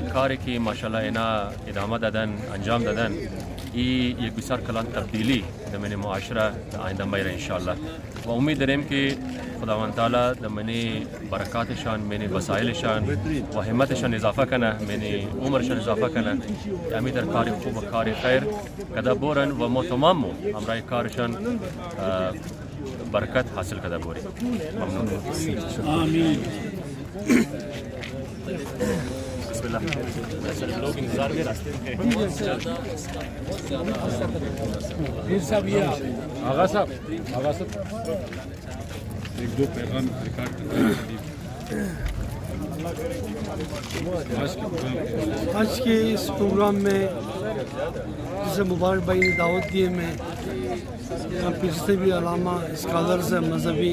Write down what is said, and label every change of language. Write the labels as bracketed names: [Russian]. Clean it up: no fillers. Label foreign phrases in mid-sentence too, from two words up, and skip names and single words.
[Persian] کاری که ماشاءالله اینا ادامه دادن انجام دادن این یک بسیار کلان تبدیلی در معاشره در آینده میره انشاءالله و امید داریم که خداوند تعالی در برکاتشان وسایلشان و همتشان اضافه کنه عمرشان اضافه کنه امید در کار خوب و کار خیر کده بورن و ما تمام همراه کارشان برکت حاصل کده بوری. ممنون. آمین. [Arabic] بسم الله. [Urdu] لوگ انتظار میں راستے آغا صاحب ایک دو پیغام ریکارڈ آج کے اس پروگرام میں جسے مبارک بھائی نے دعوت دی ہے میں یہاں پہ جتنے بھی علامہ اسکالرز ہیں مذہبی